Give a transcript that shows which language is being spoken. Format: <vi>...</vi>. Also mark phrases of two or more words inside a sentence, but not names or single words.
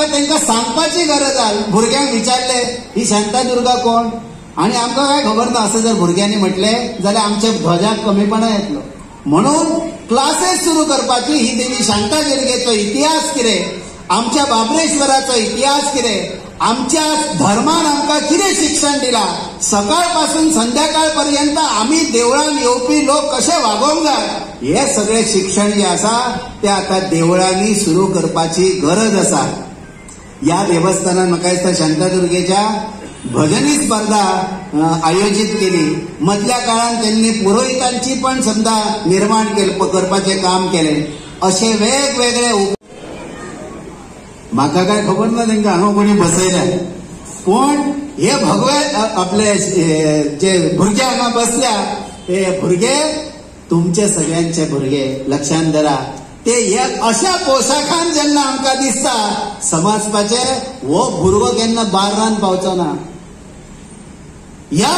<kok>तांकां सांगपाची गरज आहे भुरग्यांक विचारले ही शांतादुर्गा कोण आणि आमकां काय खबर ना असं जर भुरग्यांनी म्हटले जाल्यार आमच्या ध्वजाक कमीपणा येतलो म्हणून क्लासेस सुरू करपाची ही देवी शांतादुर्गेचो इतिहास कितें आमच्या बाबरेश्वराचो इतिहास कितें आमच्या धर्मान आमकां कितें शिक्षण दिला सकाळपासून संध्याकाळ पर्यंत आम्ही देवळान येवपी लोक कशे वागोवंक जाय हे सगळे शिक्षण जे आसा ते आता देवळांनी सुरू करपाची गरज आसा या देवस्थानान म्हाका दिसता</kok> <mr>शांतादुर्गेच्या भजनी स्पर्धा आयोजित केली मधल्या काळात त्यांनी पुरोहितांची पण समजा निर्माण करपाचे काम केले असे वेगवेगळे</mr> <kok>म्हाका काय खबर ना तांकां हांगा कोणी बसयल्या पण हे भगवे आपले जे भुरगे हांगा बसल्या ते भुरगे तुमचे सगळ्यांचे भुरगे लक्षात धरा ते एक अशा पोशाखान जेन्ना आमकां दिसता समजपाचे हो भुरगो केन्ना बार्रान पावचो ना ह्या</kok>